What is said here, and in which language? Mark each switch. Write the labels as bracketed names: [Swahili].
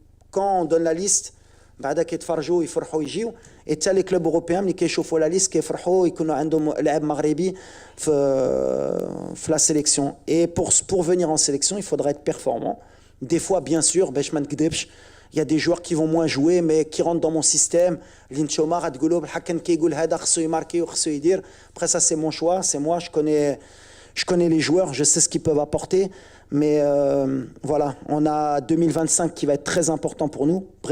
[French] Quand on donne la liste, [Arabic] بعدك يتفرجوا يفرحوا يجيو et تاع [French] les clubs européens [Arabic] اللي كيشوفوا la liste كيفرحوا يكونوا عندهم لاعب مغربي في la sélection. [French] Et pour venir en sélection, il faudra être performant. Des fois, bien sûr, [Arabic] باش ما نكذبش, [French] il y a des joueurs qui vont moins jouer mais qui rentrent dans mon système. [Arabic] Linchoma غتقولوا بالحق كيقول هذا خصو يماركي وخصو يدير. [French] Après ça c'est mon choix, c'est moi, je connais les joueurs, je sais ce qu'ils peuvent apporter. Mais voilà, on a 2025 qui va être très important pour nous.